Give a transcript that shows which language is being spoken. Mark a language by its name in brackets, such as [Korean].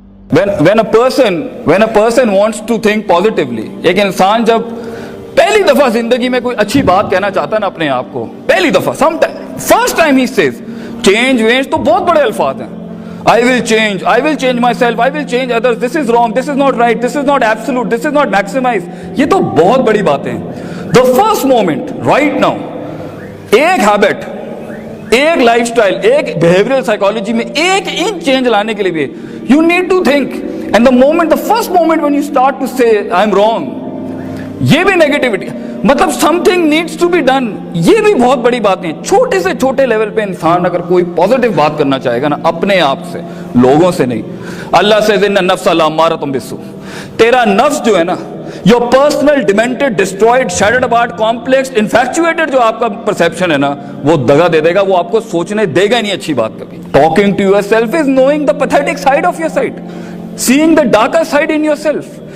[English] When a person wants to think positively, [Urdu] ایک انسان جب پہلی دفعہ زندگی میں کوئی اچھی بات کہنا چاہتا ہے نا اپنے آپ کو، پہلی دفعہ فرسٹ ٹائم ہی says چینج وینج تو بہت بڑے الفاظ ہیں. [English] I will change myself, I will change others, this is wrong, this is not right, this is not absolute, this is not maximized. [Urdu] یہ تو بہت بڑی باتیں ہیں. [English] The first moment right now [Urdu] ایک ہیبٹ، ایک لائف سٹائل، ایک behavioural psychology میں ایک انچ چینج لانے کے لیے بھی [English] you need to think. And the first moment when you start to say I'm wrong, [Urdu] یہ بھی نیگیٹیوٹی، مطلب [English] something needs to be done. [Urdu] یہ بھی بہت بڑی باتیں. چھوٹے سے چھوٹے لیول پہ انسان اگر کوئی پازیٹیو بات کرنا چاہے گا نا اپنے آپ سے، لوگوں سے نہیں. اللہ سے [Arabic] ان النفس لامارۃ بالسوء، [Urdu] تیرا نفس جو ہے نا، [English] your personal demented, destroyed, shattered apart, complex, infatuated [Urdu] جو آپ کا perception ہے نا وہ دگا دے دے گا، وہ آپ کو سوچنے دے گا نہیں اچھی بات کبھی. [English] Talking to yourself is knowing the pathetic side of your side, seeing the darker side in yourself.